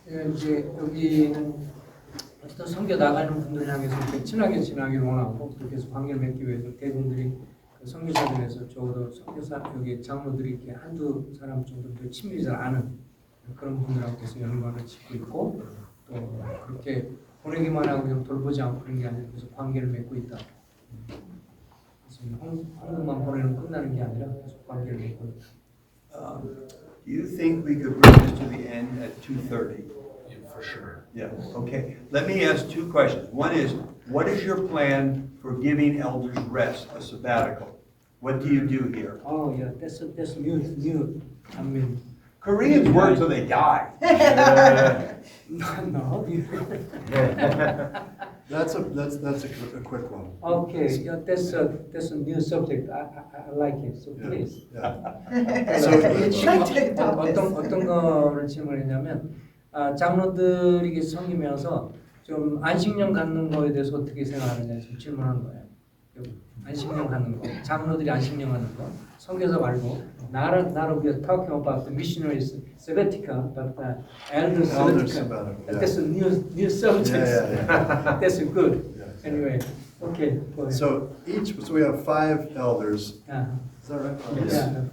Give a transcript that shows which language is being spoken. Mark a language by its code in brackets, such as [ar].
[ko] 이제 여기는 어떤 선교 나가는 분들 향해서 이렇게 친하게 지나기를 원하고 그렇게 해서 관계를 맺기 위해서 대중들이 그 선교사들에서 적어도 선교사 여기 장로들이 이렇게 한두 사람 정도 더 친밀히 잘 아는 그런 분들하고서 연관을 짓고 있고 또 그렇게 보내기만 하고 그냥 돌보지 않고 그런 게 아니라 계속 관계를 맺고 있다. 그래서 한국만 보내는 끝나는 게 아니라 계속 관계를 맺고 있다. [en] Do you think we could bring this to the end at 2:30? Yeah, for sure. Yeah, okay. Let me ask 2 questions. One is, what is your plan for giving elders rest, a sabbatical? What do you do here? Oh yeah, that's new. I mean, Koreans work till they die. no. That's a quick one. Okay, yeah, that's a new subject. I like it. So please. Yeah. [ko] So 어떤 거를 질문했냐면 장로들이 섬기면서 좀 안식년 갖는 거에 대해서 어떻게 생각하느냐 지금 질문한 거예요. 안식년 갖는 거, 장로들이 안식년 갖는 거, 선교사 말고 [en] not we are talking about the missionaries sabbatical, but elder sabbatical. That's a new subject. Yeah. That's good. Yeah. Anyway, okay. Go ahead. So we have 5 elders. Is that right?